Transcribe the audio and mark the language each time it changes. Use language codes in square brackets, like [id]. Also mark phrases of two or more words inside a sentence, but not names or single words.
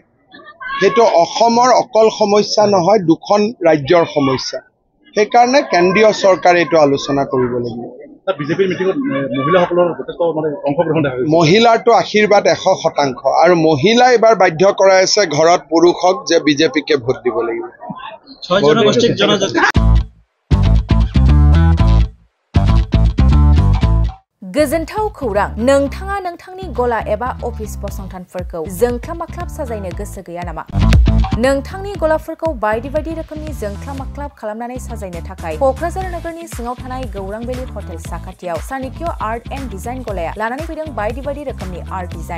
[as] সেইটো অসমৰ অকল সমস্যা নহয়, 2খন ৰাজ্যৰ সমস্যা। সেইকাৰণে কেন্দ্ৰীয় চৰকাৰে এইটো আলোচনা কৰিব লাগিব। মহিলাৰটো আশীৰ্বাদ 100% আৰু মহিলাই এইবাৰ বাধ্য কৰাই আছে ঘৰত পুৰুষক যে বিজেপিকে ভোট দিব লাগিব। [brx] गोजोनथाव खौरां, नोंथाङा नोंथांनि गला एबा अफिस फसंथानफोरखौ जोंख्लाब-माख्लाब साजायनो गोसो गैया नामा? नोंथांनि गलाफोरखौ बायदि बायदि रोखोमनि जोंख्लाब माख्लाब खालामनानै साजायनो थाखाय क'क्राझार नोगोरनि सिङाव थानाय गौरां भेलि हटेल साखाथियाव चाणक्य आर्ट एन्ड डिजाइन गलाया लानानै फैदों बायदि बायदि रोखोमनि [en] art design.